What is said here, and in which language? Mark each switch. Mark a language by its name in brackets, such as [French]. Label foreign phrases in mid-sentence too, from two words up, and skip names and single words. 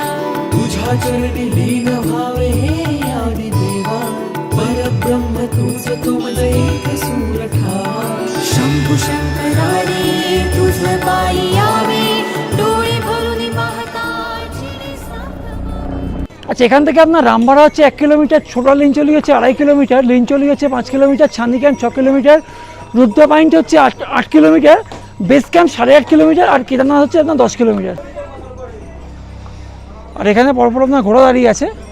[Marathi] तुझ्या चरणी लीन व्हावे हे आदि देवा परब्रह्म तुझ तुमज एक सूर ठावा शंभू शंकरारे तुझं पायी यावे डोळे भरून पाहता चिरे साथ [Bangla] আচ্ছা, এখান থেকে আপনার রামবাড়া হচ্ছে 1 কিলোমিটার, ছোটা লিঞ্চলি হচ্ছে 2.5 কিলোমিটার, লিঞ্চলি হচ্ছে 5 কিলোমিটার, ছান্দি ক্যাম্প 6 কিলোমিটার, রুদ্র পয়েন্ট হচ্ছে 8 কিলোমিটার, বেস ক্যাম্প 8.5 কিলোমিটার, আর কেদারনাথ হচ্ছে আপনার 10 কিলোমিটার। আর এখানে পরপর আপনার ঘোড়া দাঁড়িয়ে আছে।